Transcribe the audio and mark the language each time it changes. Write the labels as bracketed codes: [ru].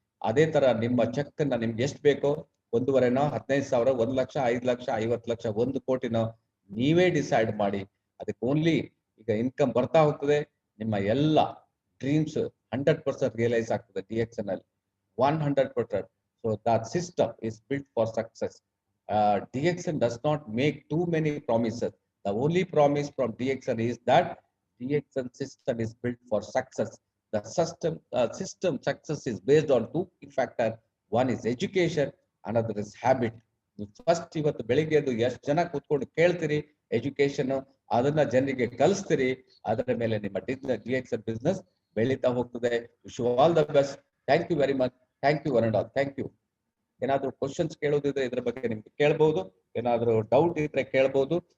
[kn] ಅದೇ ತರ ನಿಮ್ಮ ಚೆಕ್ ನಿಮ್ಗೆ ಎಷ್ಟು ಬೇಕೋ, 1,500,000, 15,000, 1,00,000, 5,00,000, 50,00,000, 1 ಕೋಟಿನೋ ನೀವೇ ಡಿಸೈಡ್ ಮಾಡಿ. ಅದಕ್ಕೆ ಓನ್ಲಿ ಈಗ ಇನ್ಕಮ್ ಬರ್ತಾ ಹೋಗ್ತದೆ, ನಿಮ್ಮ ಎಲ್ಲ ಡ್ರೀಮ್ಸ್ 100% ರಿಯಲೈಸ್ ಆಗ್ತದೆ DXN ಅಲ್ಲಿ 100%. [en] So that system is built for success. DXN does not make too many promises. The only promise from DXN is that DXN system is built for success. The system success is based on two key factors. One is education, another is habit. [kn] First ಇವತ್ತು ಬೆಳಿಗ್ಗೆ ಎದ್ದು ಎಷ್ಟು ಜನ ಕೂತ್ಕೊಂಡು ಕೇಳ್ತೀರಿ education, ಅದನ್ನ ಜನರಿಗೆ ಕಲಿಸ್ತೀರಿ, ಅದರ ಮೇಲೆ ನಿಮ್ಮ DXN ಬಿಸ್ನೆಸ್ ಬೆಳೀತಾ ಹೋಗ್ತದೆ. [en] Wish you all the best. Thank you very much. Thank you Varun. Thank you. [kn] ಏನಾದ್ರು ಕ್ವಶನ್ಸ್ ಕೇಳೋದಿದ್ರೆ ಇದ್ರ ಬಗ್ಗೆ ನಿಮ್ಗೆ ಕೇಳ್ಬಹುದು, ಏನಾದ್ರು ಡೌಟ್ ಇದ್ರೆ ಕೇಳ್ಬಹುದು.